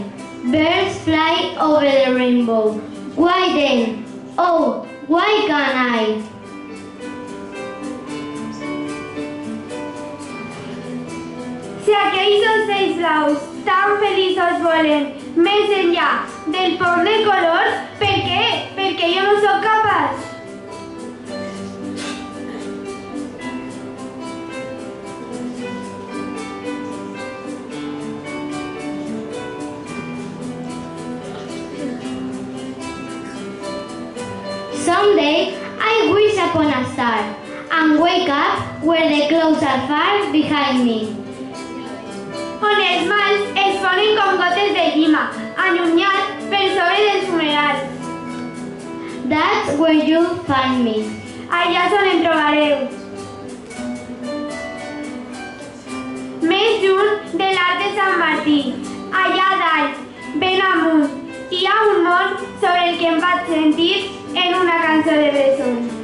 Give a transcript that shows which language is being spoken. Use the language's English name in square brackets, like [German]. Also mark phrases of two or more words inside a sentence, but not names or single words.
[English] Birds fly over the rainbow. Why then? Oh, why can't I? [Catalan] Si aquells ocells blaus tan feliços volen més enllà del pont de colors, per què? Perquè jo no sóc capaç. [English] Someday I wish upon a star and wake up where the clouds are far behind me. [Catalan] On els mals es ponen com gotes de llima, allunyat per sobre dels fumerals. [English] That's where you'll find me. [Catalan] Allà és on em trobareu. Més lluny de l'arc de Sant Martí, allà dalt, ben amunt, hi ha un món sobre el que em vaig sentir en una cançó de bressol.